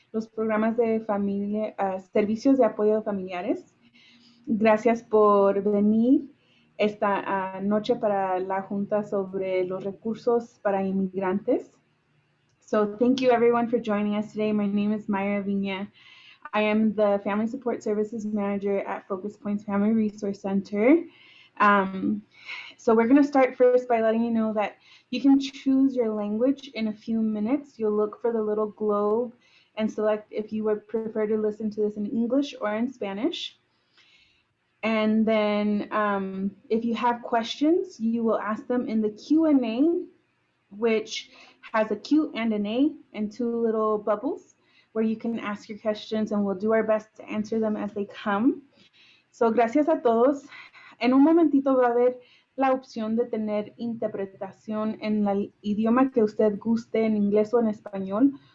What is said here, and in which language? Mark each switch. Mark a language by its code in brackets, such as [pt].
[es] los programas de familia, servicios de apoyo familiares. Gracias por venir esta noche para la junta sobre los recursos para inmigrantes. [en] So thank you everyone for joining us today. My name is Mayra Viña. I am the Family Support Services Manager at Focus Points Family Resource Center. So we're going to start first by letting you know that you can choose your language in a few minutes. You'll look for the little globe and select if you would prefer to listen to this in English or in Spanish. And then if you have questions, you will ask them in the Q&A, which has a Q and an A and two little bubbles where you can ask your questions, and we'll do our best to answer them as they come. So [es] gracias a todos. En un momentito va a haber la opción de tener interpretación en el idioma que usted guste, en inglés o en español.